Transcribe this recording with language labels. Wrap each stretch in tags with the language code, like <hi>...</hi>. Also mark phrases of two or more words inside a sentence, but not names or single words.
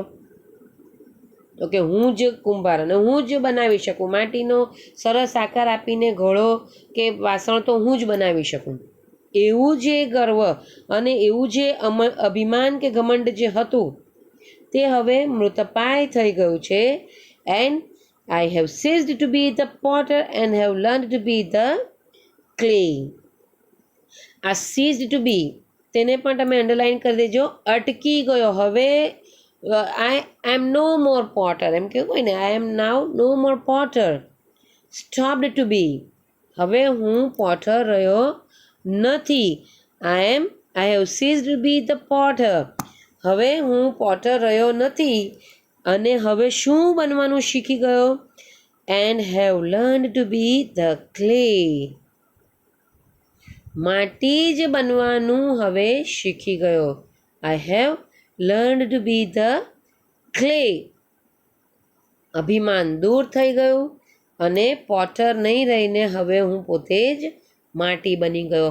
<gu>તો કે હું જ કુંભાર અને હું જ બનાવી શકું, માટીનો સરસ આકાર આપીને ઘડો કે વાસણ તો હું જ બનાવી શકું, એવું જે ગર્વ અને એવું જે અભિમાન કે ઘમંડ જે હતું તે હવે મૃતપાય થઈ ગયું છે.</gu> <en>એન્ડ I have ceased to be the potter and have learned to be the clay.</en> <gu>આ</gu> <en>ceased to be</en> <gu>તેને પણ તમે અંડરલાઇન કરી દેજો, અટકી ગયો.</gu> <en>હવે I am no more potter,</en> <gu>એમ કેવું હોય ને,</gu> <en>I am now no more potter, stopped to be,</en> <gu>હવે હું પોટર રહ્યો નથી.</gu> <en>I have ceased to be the potter,</en> <gu>હવે હું પોટર રહ્યો નથી અને હવે શું બનવાનું શીખી ગયો?</gu> <en>and have learned to be the clay.</en> <gu>માટી જ બનવાનું હવે શીખી ગયો.</gu> <en>I have learn to be the clay.</en> <gu>અભિમાન દૂર થઈ ગયું અને પોટર નહીં રહીને હવે હું પોતે જ માટી બની ગયો.</gu>